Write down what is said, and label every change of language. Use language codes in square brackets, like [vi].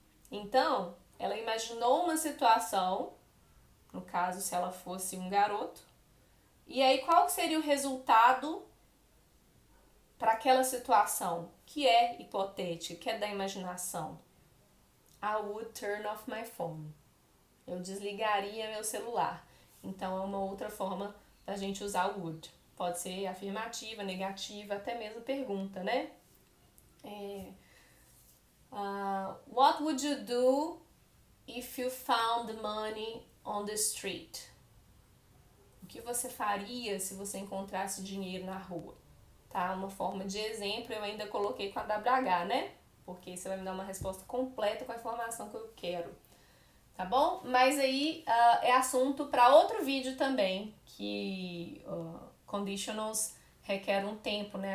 [pt] Então, ela imaginou uma situação, no caso, se ela fosse um garoto, e aí qual seria o resultado para aquela situação, que é hipotética, que é da imaginação? [en] I would turn off my phone. [pt] Eu desligaria meu celular. Então, é uma outra forma da gente usar o would. Pode ser afirmativa, negativa, até mesmo pergunta, né? [en] What would you do if you found money on the street? [pt] O que você faria se você encontrasse dinheiro na rua? Tá? Uma forma de exemplo, eu ainda coloquei com a WH, né? Porque você vai me dar uma resposta completa com a informação que eu quero. Tá bom? Mas aí é assunto para outro vídeo também, que conditionals requer um tempo, né?